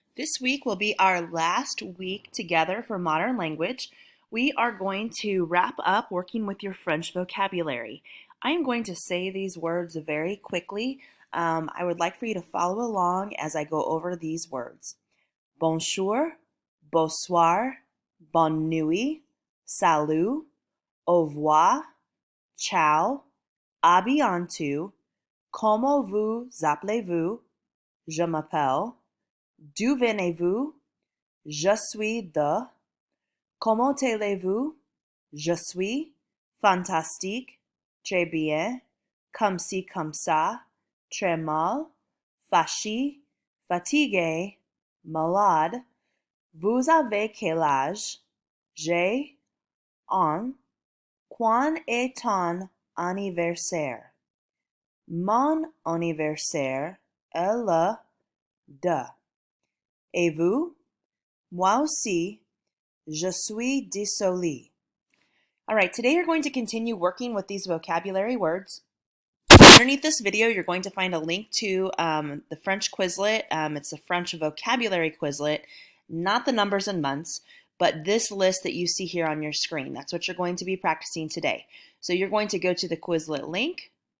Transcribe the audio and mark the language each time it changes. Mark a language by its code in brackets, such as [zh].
[en] This week will be our last week together for Modern Language. We are going to wrap up working with your French vocabulary. I am going to say these words very quickly. I would like for you to follow along as I go over these words. [fr] Bonjour, bonsoir, bonne nuit, salut, au revoir, ciao, à bientôt, comment vous appelez-vous? Je m'appelle. D'où venez-vous? Je suis de. Comment allez-vous? Je suis fantastique, très bien, comme ci, comme ça, très mal, fâché, fatigué, malade. Vous avez quel âge? J'ai un. Quand est ton anniversaire? Mon anniversaire est le 2. Et vous? Moi aussi, je suis désolé. [en] All right, today you're going to continue working with these vocabulary words. Underneath this video, you're going to find a link to the French Quizlet. It's the French vocabulary Quizlet, not the numbers and months, but this list that you see here on your screen. That's what you're going to be practicing today. So you're going to go to the Quizlet link.